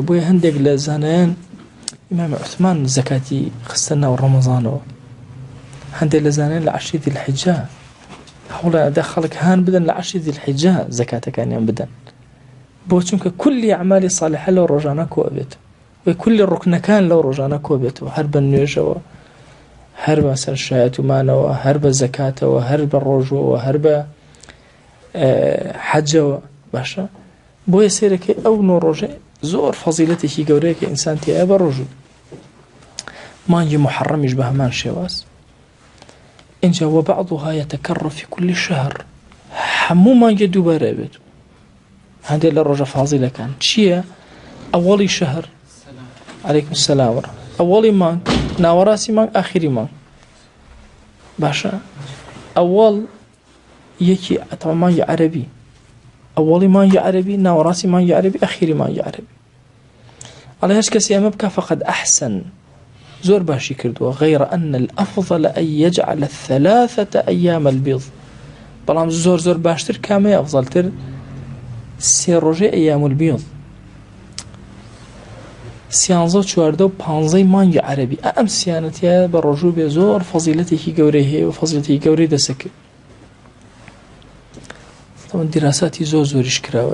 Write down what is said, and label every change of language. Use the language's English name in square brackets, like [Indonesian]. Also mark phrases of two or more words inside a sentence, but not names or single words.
[Central Kurdish] بۆیە هەندێک لە زانایان ئیمام عوسمان زەکاتی خستە ناو ڕەمەزانەوە، هەندێک لە زانایان لە 10 ذی الحیجە هەوڵە ئەدا خەڵک هان بدەن لە 10 ذی الحیجە زەکاتەکانیان بدەن، بۆ چونکە کولی ئەعمالی صالحە لەو ڕۆژانە کۆ ئەبێت و کولی ڕوکنەکان لەو ڕۆژانە کۆ بێتەوە، هەر بە نوێژەوە، هەر بە سەر شایەتومانەوە، هەر بە زەکاتەوە، هەر بە ڕۆژەوە، هەر بە حەجەوە. باشە بۆیە سێرەکەی ئەو نۆ ڕۆژێ زۆر فەزیلەتێکی گەورەیە کە ئینسان تێیە بە ڕۆژوو. مانگی محەڕەمیش بە هەمان شێواز اینجا [Arabic] وبعضها يتكرر في كل شهر، [Central Kurdish] هەموو مانگێ دووبارە بێت. هەندێک لە ڕۆژە فازیلەکان چییە؟ ئەوەڵی شەهر، [Arabic] عەلەیکم السەلام وەڕەحمەتوڵڵاه، [Central Kurdish] ئەوەڵی مانگ، ناوەڕاستی مانگ، ئاخری مانگ. باشە ئەوەڵ یەکی ئەتەوە مانگی عەرەبی، ئەوەڵی مانگی عەرەبی، ناوەڕاستی مانگی عەرەبی، ئەخیری مانگی عەرەبی. ئەڵێ هەچ کەسی ئەمە بکە [Arabic] فقد ئەحسن، [Central Kurdish] زۆر باشی کردووە. [Arabic] غەیرە ئەن الأفضل أن يجعل 3 أيام البيض، [Central Kurdish] بەڵام زۆر زۆر باشتر کامەیە ئەفضەلتر؟ 3 ڕۆژەی [Arabic] ئەیام البیض، [Central Kurdish] 13 و 14 و 15 مانگی عەرەبی. ئەم سیانەتیە بە ڕۆژوو بێ زۆر فەزیلەتێکی گەورەی هەیە و فەزیلەتێکی گەورەی دەسەکرد. طبعا دیراساتی زۆر زۆریش کراوە.